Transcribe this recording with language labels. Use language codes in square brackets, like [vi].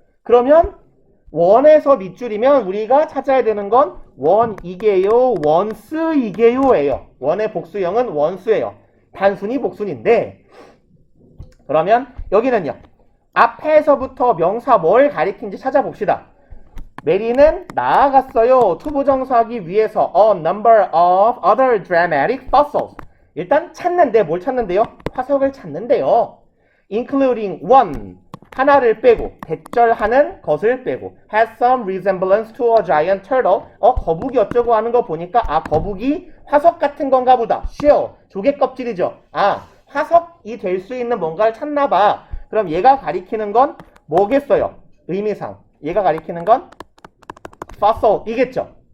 [ko] 그러면 원에서 밑줄이면 우리가 찾아야 되는 건 원이게요, 원스이게요예요. 원의 복수형은 원수예요. 단순히 복순인데 그러면 여기는요. 앞에서부터 명사 뭘 가리킨지 찾아봅시다. 메리는 나아갔어요. 투부정사하기 위해서 [en] a number of other dramatic fossils. [ko] 일단 찾는데 뭘 찾는데요? 화석을 찾는데요. [en] including one [ko] 하나를 빼고 대절하는 것을 빼고 [en] has some resemblance to a giant turtle. [ko] 거북이 어쩌고 하는 거 보니까 거북이 화석 같은 건가 보다. shell 조개 껍질이죠. 화석이 될 수 있는 뭔가를 찾나 봐. 그럼 얘가 가리키는 건 뭐겠어요? 의미상 얘가 가리키는 건 fossil이겠죠.